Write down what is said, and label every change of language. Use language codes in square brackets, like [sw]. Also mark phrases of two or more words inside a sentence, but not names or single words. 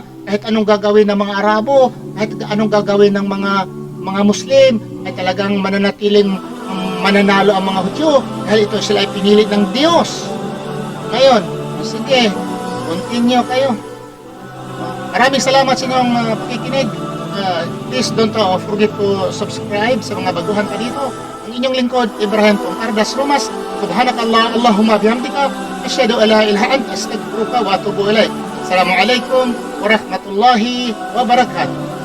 [tl] Kahit anong gagawin ng mga Arabo, kahit anong gagawin ng mga Muslim, ay talagang mananatiling mananalo ang mga Hudyo. Dahil ito sila ay pinili ng Diyos. Ngayon, sige, continue kayo. Maraming salamat sa inyong pakikinig. [en] Please don't forget to subscribe [tl] sa mga baguhan pa dito. Ang inyong lingkod, Ibrahim Ardas Romas. [ar] سبحانك الله، اللهم بحمدك، أشهد أن لا إله أنت، أستغفرك وأتوب إليك. السلام عليكم ورحمة الله وبركاته.